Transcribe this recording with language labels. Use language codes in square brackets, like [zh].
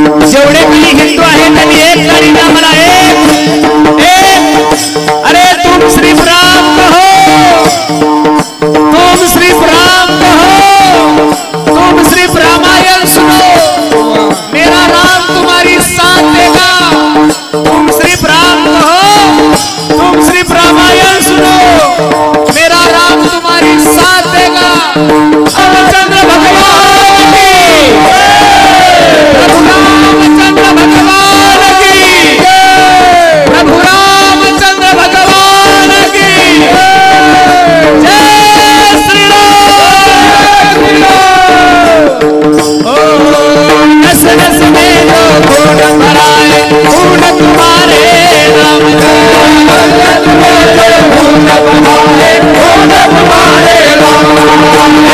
[mr] जेवढे काही हिंदू आहेत त्यांनी एक गाडी द्या मला. [hi] अरे तुम श्री राम कहो, तुम श्री राम कहो, तुम श्री रामायण सुनो, मेरा राम तुम्हारी साथ देगा. तुम श्री राम कहो, तुम श्री रामायण सुनो, मेरा राम तुम्हारी साथ देगा. रामचंद्र भगवान की, प्रभु रामचंद्र भगवान की, प्रभु रामचंद्र भगवान की जय श्री राम. ओ नस नस में जो खून भरा है, खून तुम्हारे नाम का. खून भरा है, खून तुम्हारे नाम का.